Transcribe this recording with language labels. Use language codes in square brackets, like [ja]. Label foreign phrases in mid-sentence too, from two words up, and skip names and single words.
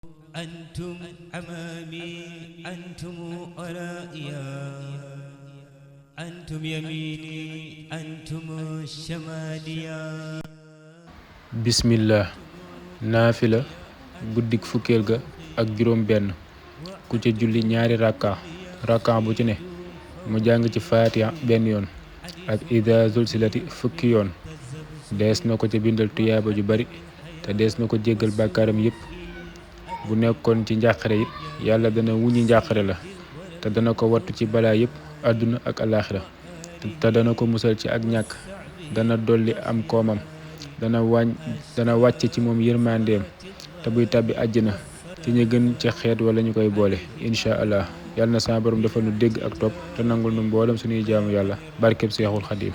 [ar] أنتم أمامي أنتم ورائيا أنتم يميني أنتم شماليا [wo] bismillah naafila guddik fukkeel ga ak juróom benn ku ca julli ñaari rakka bu ci ne mu jàng ci faatiha benn yoon ak [ar] إذا زلزلت [wo] fukki yoon dees na ko ca bindal tuyaaba ju bari te dees na ko jéggal bàkkaaram yépp bu nekkoon ci njàqare it yàlla dana wuññi njàqare la te dana ko wattu ci balaa yépp àdduna ak alaaxira te dana ko musal ci ak ñàkk dana dolli am koomam dana wàcce ci moom yërmandeem te buy tàbbi àjjana ci ñi gën ci xeet wala ñu koy boole [ar] إن شاء الله [wo] yàlla na sama borom dafa nu dégg ak topp te nangul nu mboolem suñuy jaamu yàlla barkeb seexul xadim